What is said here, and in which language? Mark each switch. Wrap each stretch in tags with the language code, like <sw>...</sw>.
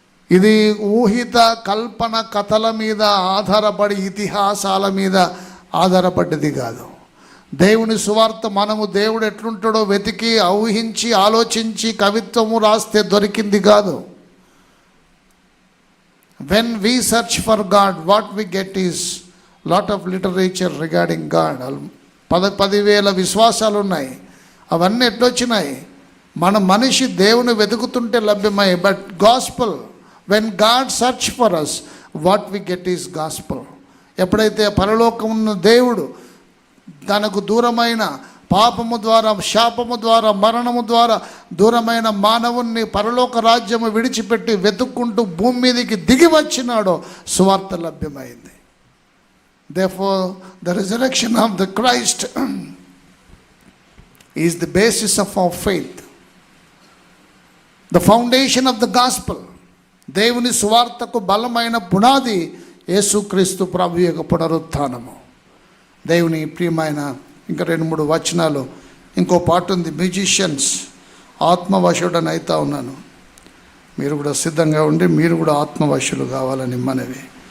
<te>ఇది ఊహిత కల్పన కథల మీద ఆధారపడి, ఇతిహాసాల మీద ఆధారపడ్డది కాదు. దేవుని సువార్త మనము దేవుడు ఎట్లుంటాడో వెతికి, ఊహించి, ఆలోచించి కవిత్వము రాస్తే దొరికింది కాదు.</te> <en>When we search for God, what we get is lot of literature regarding God.</en> <te>10,000 విశ్వాసాలు ఉన్నాయి. అవన్నీ ఎట్లొచ్చినాయి? మన మనిషి దేవుని వెతుకుతుంటే లభ్యమై.</te> <en>But gospel, when God search for us, what we get is gospel.</en> <te>ఎప్పుడైతే పరలోకం ఉన్న దేవుడు తనకు దూరమైన, పాపము ద్వారా, శాపము ద్వారా, మరణము ద్వారా దూరమైన మానవుణ్ణి పరలోక రాజ్యము విడిచిపెట్టి వెతుక్కుంటూ భూమి మీదకి దిగి వచ్చినాడో సువార్త లభ్యమైంది.</te> <en>Therefore, the resurrection of the Christ is the basis of our faith, the foundation of the gospel.</en> <te>దేవుని సువార్తకు బలమైన పునాది యేసుక్రీస్తు ప్రభు యొక్క పునరుత్థానము. దేవుని ప్రియమైన, ఇంకా 2-3 వచనాలు, ఇంకో పాట ఉంది, మ్యూజిషియన్స్. ఆత్మవశుడని అవుతా ఉన్నాను, మీరు కూడా సిద్ధంగా ఉండి మీరు కూడా ఆత్మవశులు కావాలని మనవి.</te>